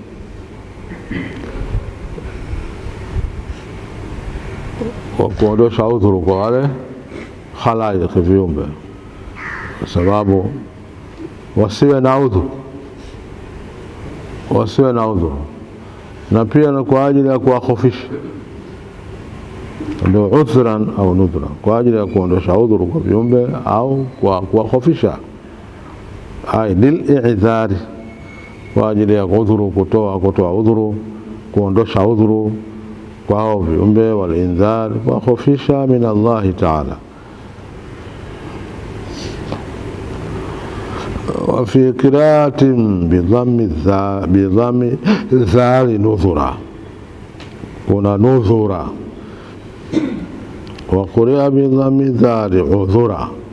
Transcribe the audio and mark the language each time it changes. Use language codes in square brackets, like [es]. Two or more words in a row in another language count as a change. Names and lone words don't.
[sw] Kuondosha udhuru kwa wale khalaik, viumbe, kwa sababu wasiwe na udhuru, na pia na kwa ajili ya kuwahofisha, ndio udhran au nudhra, kwa ajili ya kuondosha udhuru kwa viumbe au kwa kuwahofisha. [ar] أي للإعذار, [sw] kwa ajili ya udhuru, kutoa udhuru, kuondosha udhuru kwa hao viumbe, walindhar, kuwahofisha [ar] من الله تعالى. وفي قراءة بضم الذال نذرا، هنا نذرا، وقرئ بضم الذال عذرا.